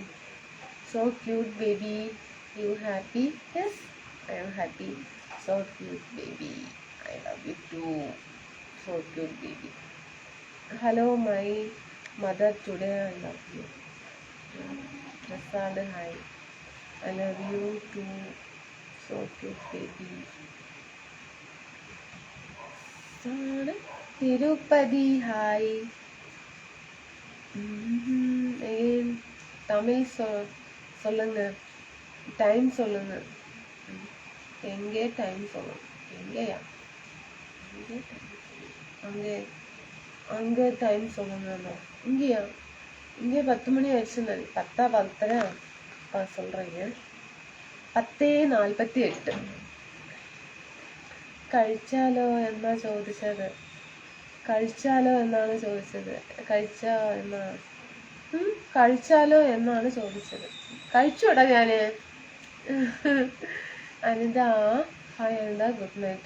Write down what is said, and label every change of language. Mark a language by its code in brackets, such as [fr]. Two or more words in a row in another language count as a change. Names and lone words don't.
[en] So cute baby. You happy? Yes, I am happy. So cute baby. I love you too. So cute baby. Hello my mother, today I love you. പ്രസാദ് ഹായ്. I love you too. So cute baby. Tirupati hi. Again Tamil சொல்லுங்க. [ta] டைம் சொல்லுங்க. எங்கே டைம் சொல்லுங்க. எங்கேயா? அங்கே டைம் சொல்லுங்க. இங்கேயா? இங்கே 10 மணி ஆயிடுச்சுன்னு. 10 10:30 சொல்கிறீங்க. 10:48. [ml] കഴിച്ചാലോ എന്നാ ചോദിച്ചത്. കഴിച്ചാലോ എന്നാണ് ചോദിച്ചത്. കഴിച്ചാലോ എന്നാണ് ചോദിച്ചത്. കഴിച്ചോടാ ഞാന്. അനിത ഹായ് അനിത, [en] good night.